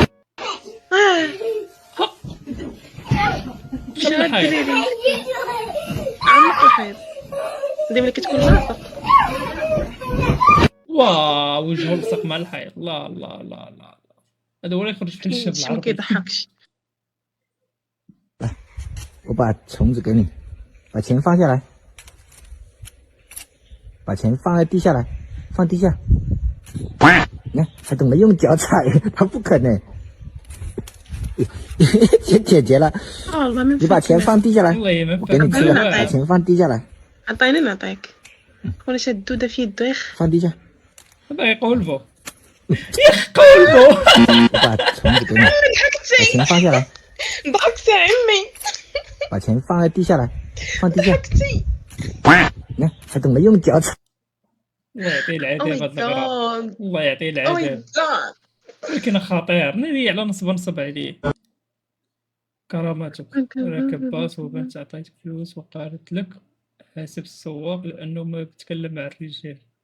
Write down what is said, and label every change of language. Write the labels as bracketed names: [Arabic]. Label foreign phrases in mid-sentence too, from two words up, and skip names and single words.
[Arabic] شنو الحاجه؟ عمق الحيط. ديما ملي كتكون لاصق. واو وجهه لصق مع الحيط. لا لا لا لا لا. هذا هو اللي يخرج بحال الشاب شي ما العربي. كيضحكش. [Chinese] 我把虫子给你，把钱放下来，把钱放在地下来，放地下。你看，还懂得用脚踩，他不可能。姐姐了， [Arabic] والله ما [Chinese] 你把钱放地下来， [Arabic] والله ما [Chinese] 我给你吃了， [Arabic] فهمت. [Chinese] 把钱放地下来， [Arabic] عطيني نعطيك. كون شاد الدودة في يدو يخ. [Chinese] 放地下。 [Arabic] هذا يقولبو. يقولبو. [Chinese] 我把虫子给你，把钱放下来， [Arabic] ضحكت يا عمي. [Chinese] 把钱放在地下来，放地下。 [Arabic] ضحكتي. [Chinese] 你看，还懂得用脚踩。 [Arabic] الله يعطيه العافيه [English] Oh my [Arabic] هذا الغرام. [English] god. [Arabic] الله يعطيه [English] Oh my [Arabic] العافيه. [English] god. [Arabic] ولكن خطير ناري على نصب عليه. كراماتك راكب باص وبنت عطيتك فلوس وقالت لك حاسب السواق لانه ما بتكلم مع الرجال.